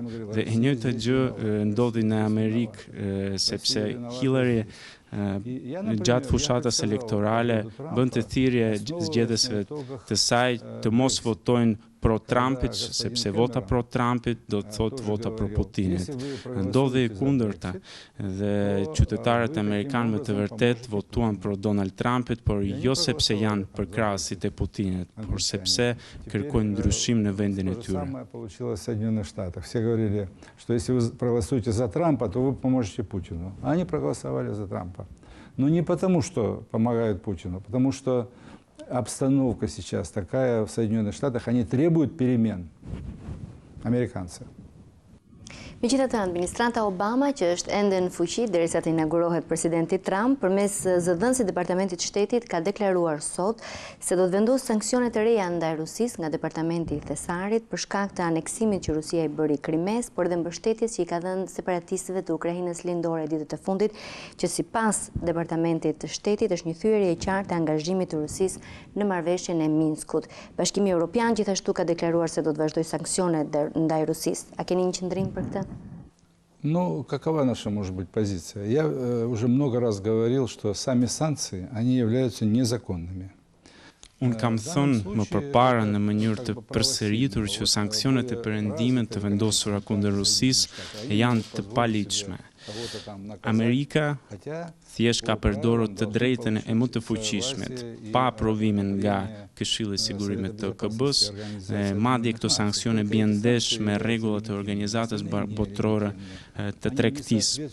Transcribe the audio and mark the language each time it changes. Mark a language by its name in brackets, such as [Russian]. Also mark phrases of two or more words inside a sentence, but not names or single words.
[Albanian] Dhe e njëjta gjë ndodhi në Amerikë, sepse Hillary gjatë fushatës elektorale bënte thirrje zgjedhësve të saj të mos votojnë pro Trumpit, sepse vota pro Trumpit do të thotë vota pro Putinit. Ndodhi e kundërta dhe qytetarët amerikanë me të vërtet votuan pro Donald Trumpit, por jo sepse janë përkrahasit e Putinit, por sepse kërkojnë ndryshim në vendin e tyre. [Russian] Получилось в Соединенных Штатах. Все говорили, что если вы проголосуете за Трампа, то вы поможете Путину. Они проголосовали за Трампа. Но не потому, что помогают Путину, потому что обстановка сейчас такая в Соединенных Штатах, они требуют перемен, американцы. [Albanian] Megjithatë, administrata Obama, që është ende në fuqi derisa të inaugurohet presidenti Trump, përmes zëdhënësit Departamentit Shtetit ka deklaruar sot se do të vendosë sanksione të reja ndaj Rusisë nga Departamenti I Thesarit për shkak të aneksimit që Rusia I bëri Krimes, por dhe mbështetjes që I ka dhënë separatistëve të Ukrainës lindore ditët e fundit, që sipas Departamentit të Shtetit është një thyerje e qartë e angazhimit të Rusisë në marrëveshjen e Minskut. Bashkimi Evropian gjithashtu ka deklaruar se do të vazhdojë sanksione ndaj Rusisë. A keni një qendrim për këtë? [Russian] Ну, какова наша, может быть, позиция? Я уже много раз говорил, что сами санкции, они являются незаконными. [Albanian] Unë kam thënë më përpara në mënyrë të përsëritur që sanksionet e perëndimit të vendosura kundër Rusisë janë të paligjshme. Amerika thjesht ka përdorur të drejtën e më të fuqishmet, pa aprovimin nga Këshilli I Sigurimit të KB-s, madje këto sanksione bien ndesh me rregullat e Organizatës Botërore të Tregtisë.